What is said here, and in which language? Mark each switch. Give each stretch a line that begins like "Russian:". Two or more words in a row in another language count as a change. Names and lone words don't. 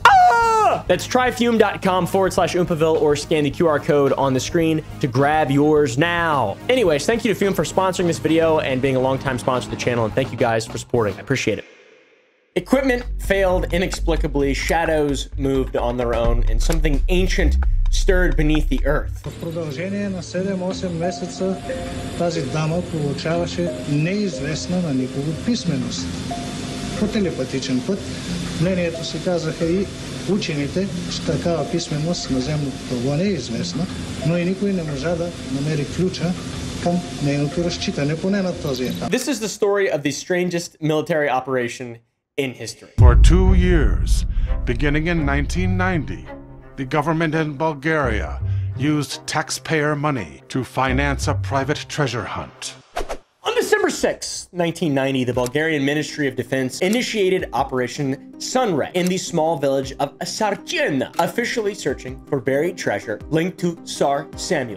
English: That's tryfume.com/Oompaville or scan the QR code on the screen to grab yours now. Anyways, thank you to Fume for sponsoring this video and being a longtime sponsor of the channel, and thank you guys for supporting. I appreciate it. Equipment failed inexplicably, shadows moved on their own, and something ancient stirred beneath the earth.
Bulgarian: В продължение на 7-8 месеца тази дама получаваше неизвестна на никого писменост. По телепатичен път мнението си казаха и учените, че такава писменост на земното тълбо не е известна, но и никой не можа да намери ключа към нейното разчитане, поне на този етап.
English: This is the story of the strangest military operation in history. For 2 years, beginning in 1990, the government in Bulgaria used taxpayer money to finance a private treasure hunt. On December 6, 1990, the Bulgarian Ministry of Defense initiated Operation Sunray in the small village of Tsarichina, officially searching for buried treasure linked to Tsar Samuel.